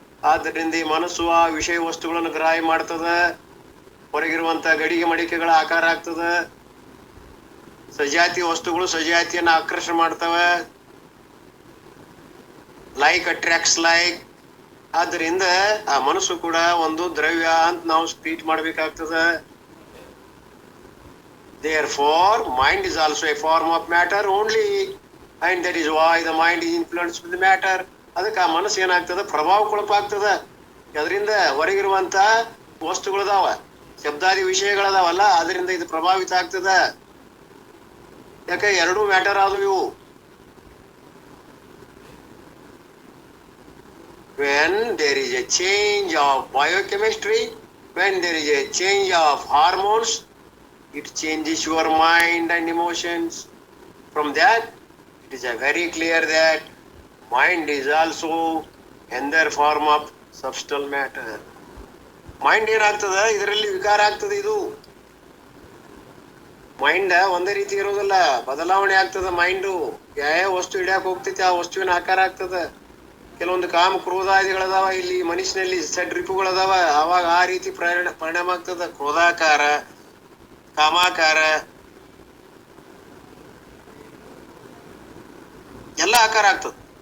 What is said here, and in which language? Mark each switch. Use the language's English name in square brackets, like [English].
[Kannada] ಆದ್ದರಿಂದ ಈ ಮನಸ್ಸು ಆ ವಿಷಯ ವಸ್ತುಗಳನ್ನು ಗ್ರಾಹ್ಯ ಮಾಡ್ತದ, ಹೊರಗಿರುವಂತ ಗಡಿಗೆ ಮಡಿಕೆಗಳ ಆಕಾರ ಆಗ್ತದ. ಸಜಾತಿ ವಸ್ತುಗಳು ಸಜಾತಿಯನ್ನ ಆಕರ್ಷಣೆ ಮಾಡ್ತವೆ. [English] Like attracts like. [Kannada] ಆದ್ದರಿಂದ ಆ ಮನಸ್ಸು ಕೂಡ ಒಂದು ದ್ರವ್ಯ ಅಂತ ನಾವು treat ಮಾಡ್ಬೇಕಾಗ್ತದ. [English] Therefore, mind is also a form of matter only, and that is why the mind is influenced with the matter. [Kannada] ಅದಕ್ಕೆ ಆ ಮನಸ್ಸು ಏನಾಗ್ತದ, ಪ್ರಭಾವಕ್ಕೊಳಪಾಗ್ತದ. ಅದರಿಂದ ಹೊರಗಿರುವಂತ ವಸ್ತುಗಳದಾವ, ಶಬ್ದಾದಿ ವಿಷಯಗಳದಾವಲ್ಲ, ಅದರಿಂದ ಇದು ಪ್ರಭಾವಿತ ಆಗ್ತದ. ಯಾಕೆ, ಎರಡೂ ಮ್ಯಾಟರ್ ಆದವು ಇವು. [English] When there is a change of biochemistry, when there is a change of hormones, it changes your mind and emotions. From that, it is very clear that mind is also another form of substantial matter. [Kannada] Mind ಏನಾಗ್ತದ, ಇದರಲ್ಲಿ ವಿಕಾರ ಆಗ್ತದೆ. ಇದು mind ಒಂದೇ ರೀತಿ ಇರೋದಿಲ್ಲ, ಬದಲಾವಣೆ ಆಗ್ತದ. ಮೈಂಡು ಯಾವ ವಸ್ತು ಹಿಡಿಯಕ್ ಹೋಗ್ತೈತಿ ಆ ವಸ್ತುವಿನ ಆಕಾರ ಆಗ್ತದ. ಕೆಲವೊಂದು ಕಾಮ ಕ್ರೋಧಾದಿಗಳದಾವ ಇಲ್ಲಿ ಮನುಷ್ಯನಲ್ಲಿ, ಷಡ್ರಿಪುಗಳದಾವ. ಅವಾಗ ಆ ರೀತಿ ಪರಿಣಾಮ ಆಗ್ತದ. ಕ್ರೋಧಾಕಾರ, ಕಾಮಾಕಾರ ಎಲ್ಲ ಆಕಾರ ಆಗ್ತದ.